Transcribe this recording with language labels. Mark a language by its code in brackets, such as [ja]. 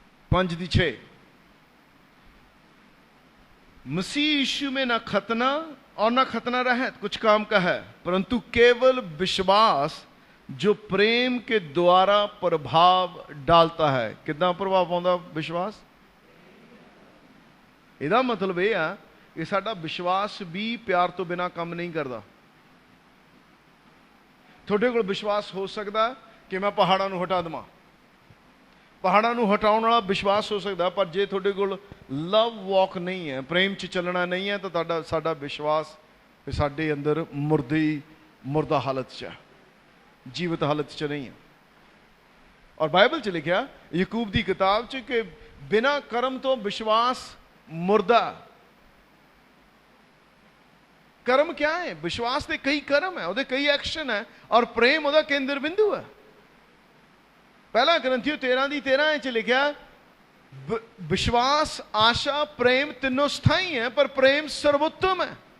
[pa] पांच दी [hi] 6 मसीह यीशु में ना खतना और ना खतना रहित कुछ काम का है, परंतु केवल विश्वास जो प्रेम के द्वारा प्रभाव डालता है। कितना प्रभाव [pa] पाਉਂਦਾ [hi] विश्वास? [pa] ਇਹਦਾ ਮਤਲਬ ਇਹ ਆ ਕਿ ਸਾਡਾ ਵਿਸ਼ਵਾਸ ਵੀ ਪਿਆਰ ਤੋਂ ਬਿਨਾ ਕੰਮ ਨਹੀਂ ਕਰਦਾ। ਤੁਹਾਡੇ ਕੋਲ ਵਿਸ਼ਵਾਸ ਹੋ ਸਕਦਾ ਕਿ ਮੈਂ ਪਹਾੜਾਂ ਨੂੰ ਹਟਾ ਦੇਵਾਂ, ਪਹਾੜਾਂ ਨੂੰ ਹਟਾਉਣ ਵਾਲਾ ਵਿਸ਼ਵਾਸ ਹੋ ਸਕਦਾ, ਪਰ ਜੇ ਤੁਹਾਡੇ ਕੋਲ ਲਵ ਵਾਕ ਨਹੀਂ ਹੈ, ਪ੍ਰੇਮ 'ਚ ਚੱਲਣਾ ਨਹੀਂ ਹੈ ਤਾਂ ਸਾਡਾ ਵਿਸ਼ਵਾਸ ਸਾਡੇ ਅੰਦਰ ਮੁਰਦਾ ਹਾਲਤ 'ਚ ਹੈ, ਜੀਵਤ ਹਾਲਤ 'ਚ ਨਹੀਂ ਹੈ। ਔਰ ਬਾਈਬਲ 'ਚ ਲਿਖਿਆ ਯਾਕੂਬ ਦੀ ਕਿਤਾਬ 'ਚ ਕਿ ਬਿਨਾਂ ਕਰਮ ਤੋਂ ਵਿਸ਼ਵਾਸ ਮੁਰਦਾ। [hi] कर्म क्या है? विश्वास के कई कर्म है, [pa] ਉਹਦੇ [hi] कई एक्शन है, और प्रेम [pa] ਉਹਦਾ [hi] केंद्र बिंदु है। पहला ग्रंथियो 13:13 [pa] च लिखा, [hi] विश्वास, आशा, प्रेम तीनों स्थाई है, पर प्रेम सर्वोत्तम है।